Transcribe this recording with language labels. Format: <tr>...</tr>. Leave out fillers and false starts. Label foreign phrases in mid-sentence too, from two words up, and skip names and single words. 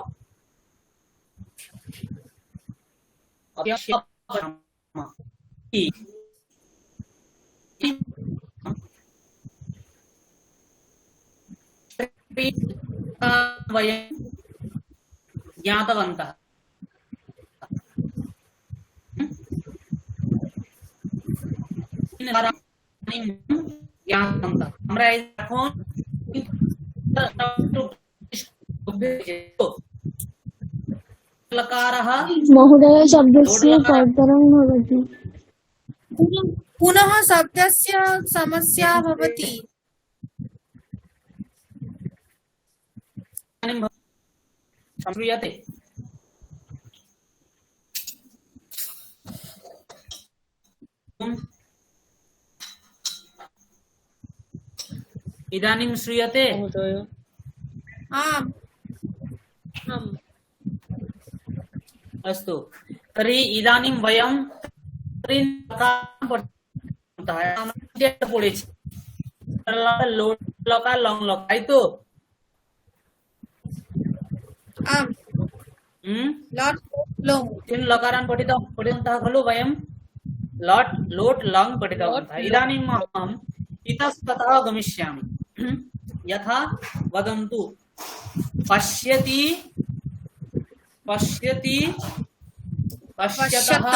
<sa>अवश्य, वयं ज्ञातवन्तः। ज्ञातवन्तः।</sa> <bn>আমরা এখন लकारः</bn> <sa>महोदय शब्दस्य कर्तनं भवति पुनः शब्दस्य समस्या भवति। श्रूयते? इदानीं श्रूयते? महोदय आम् अस्तु, तर्हि इदानीं वयं</sa> <bn>পড়েছি লোট লকার লং লক, তাই তো?</bn> <sa>आम् लट् लोङ् तीन लकारान् पठितवन्तः खलु वयं? लट् लोट् लङ् पठितवन्तः। इदानीम् अहम् इतस्ततः गमिष्यामि। यथा वदन्तु पश्यति, पश्यति, पश्यतः,</sa>